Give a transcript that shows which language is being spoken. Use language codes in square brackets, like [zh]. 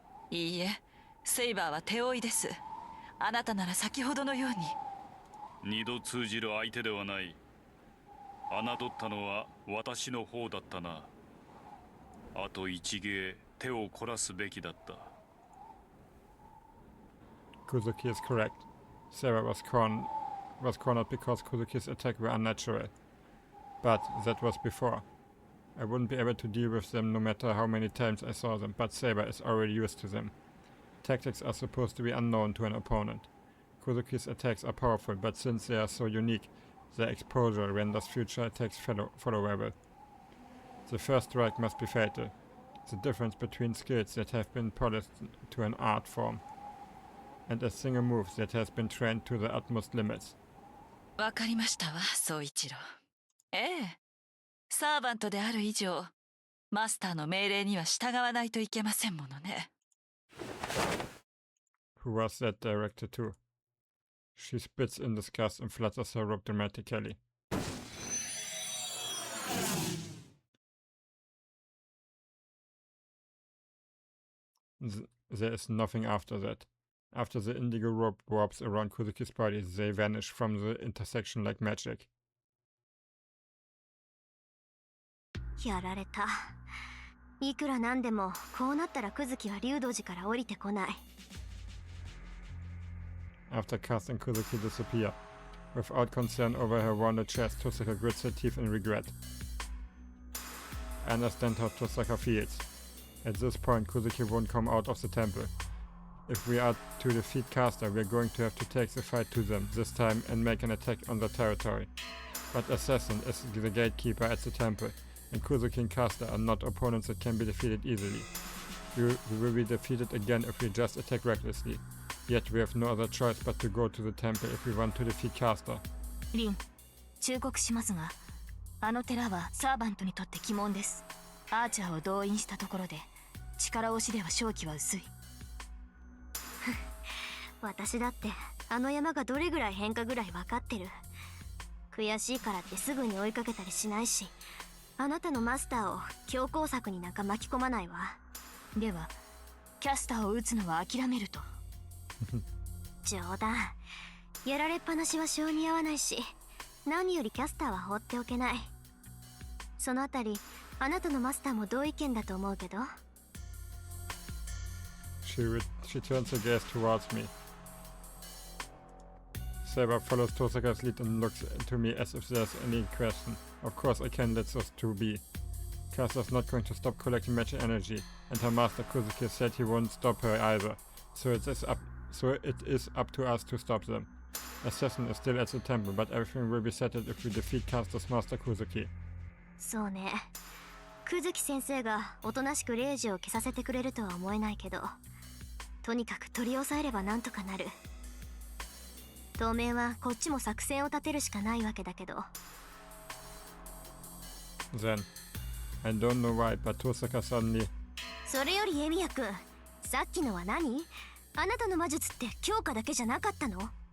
[ja] いいえ、セイバーは手負いです。あなたなら先ほどのように。二度通じる相手ではない。侮ったのは私の方だったな。あと一芸手を凝らすべきだった。 [en] Kuzuki is correct. Sarah was was cornered because Kuzuki's attack were unnatural. But that was before. I wouldn't be able to deal with them no matter how many times I saw them, but Saber is already used to them. Tactics are supposed to be unknown to an opponent. Kuzuki's attacks are powerful, but since they are so unique, their exposure renders future attacks followable. The first strike must be fatal. The difference between skills that have been polished to an art form, and a single move that has been trained to the utmost limits. [ja] わかりましたわ、宗一郎。ええ。サーバントである以上、マスターの命令には従わないといけませんものね。 [en] Who was that directed to? She spits in disgust and flutters her robe dramatically. There is nothing after that. After the indigo rope warps around Kuzuki's body, they vanish from the intersection like magic. [ja] やられた。いくらなんでもこうなったらクズキは竜道寺から降りてこない。 [en] After Kaz and Kuzuki disappear, without concern over her wounded chest, Tosaka grits her teeth in regret. I understand how Tosaka feels. At this point, Kuzuki won't come out of the temple. If we are to defeat Caster, we are going to have to take the fight to them this time and make an attack on their territory. But Assassin is the gatekeeper at the temple, and Kuzuki and Caster are not opponents that can be defeated easily. We will be defeated again if we just attack recklessly. Yet we have no other choice but to go to the temple if we want to defeat Caster. [ja] リン、忠告しますが、あの寺はサーバントにとって鬼門です。アーチャーを動員したところで、力押しでは勝機は薄い。私だってあの山がどれぐらい変化ぐらい分かってる。悔しいからってすぐに追いかけたりしないし、あなたのマスターを強攻策になんか巻き込まないわ。ではキャスターを撃つのは諦めると。冗談。やられっぱなしは性に合わないし、何よりキャスターは放っておけない。そのあたりあなたのマスターも同意見だと思うけど。 [en] She turns her gaze towards me. Saber follows Tosaka's lead and looks to me as if there's any question. Of course I can let those two be. Caster's not going to stop collecting magic energy, and her master Kuzuki said he won't stop her either. So it is up to us to stop them. Assassin is still at the temple, but everything will be settled if we defeat Caster's master Kuzuki. [ja] そうね。クズキ先生がおとなしくレイジを消させてくれるとは思えないけど、とにかく取り押さえればなんとかなる。当面はこっちも作戦を立てるしかないわけだけど。 [en] Then, I don't know why, but Tosaka suddenly... [ja] それよりエミヤ君、さっきのは何？あなたの魔術って強化だけじゃなかったの？